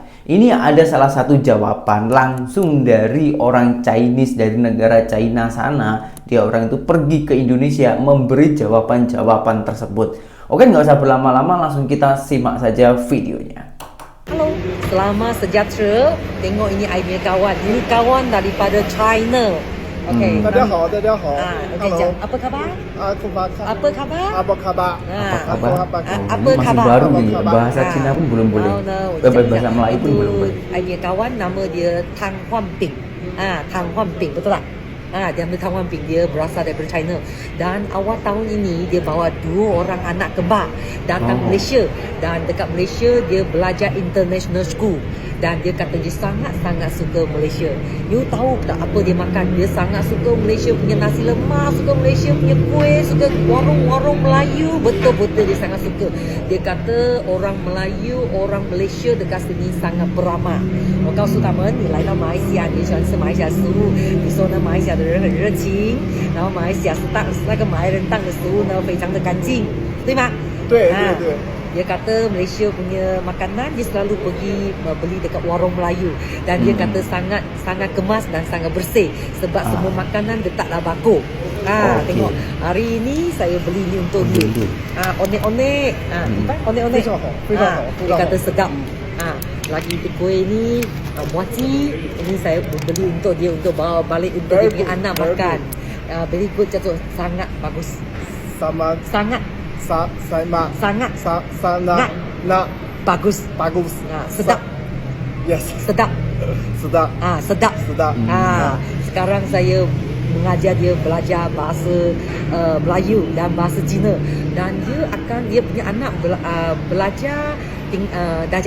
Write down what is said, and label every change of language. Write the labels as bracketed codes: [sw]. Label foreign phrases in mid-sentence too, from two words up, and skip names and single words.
[id] Ini ada salah satu jawaban langsung dari orang Chinese dari negara China sana. Dia orang itu pergi ke Indonesia memberi jawaban-jawaban tersebut. Oke, nggak usah berlama-lama, langsung kita simak saja videonya. [ms] Halo, selamat sejahtera. Tengok ini I punya kawan. Ini kawan daripada China. Okey. [zh] 大家好，大家好。 [ms] okey, jap. Apa khabar? Apa khabar? Apa khabar? Apa khabar? Apa masih khabar? baru nih, bahasa Cina pun belum boleh. Bahasa Melayu pun belum boleh. I punya kawan nama dia Tang Huan Ping. Tang Huan Ping, betul tak? Dia ambil Tang Huan Ping, dia berasal daripada China. Dan awal tahun ini dia bawa 2 orang anak kembar datang Malaysia. Dan dekat Malaysia dia belajar [en] international school. [ms] Dan dia kata dia sangat-sangat suka Malaysia. You tahu tak apa dia makan? Dia sangat suka Malaysia punya nasi lemak, suka Malaysia punya kuih, suka warung-warung Melayu. Betul-betul dia sangat suka. Dia kata orang Melayu, orang Malaysia dekat sini sangat beramah. [zh] 我告诉他们，你来到马来西亚，你喜欢吃马来西亚食物，你说呢，马来西亚的人很热情，然后马来西亚那个马来人当的食物呢非常的干净，对吗？对对对。 [ms] Dia kata Malaysia punya makanan dia selalu pergi beli dekat warung Melayu dan dia kata sangat kemas dan sangat bersih sebab semua makanan dia taklah bakar. Tengok hari ini saya beli ni untuk dia. Onek-onek. Onek-onek. Dia kata sedap. Lagi itu kuih ni muaci, ini saya beli untuk dia untuk bawa balik untuk dia punya anak makan. [en] Very good, [ms] jatuh sangat bagus. Sangat bagus. Sedap. Yes. Sedap. sedap. Sedap. Sedap. Sekarang saya mengajar dia belajar bahasa Melayu dan bahasa Cina, dan dia punya anak belajar darjah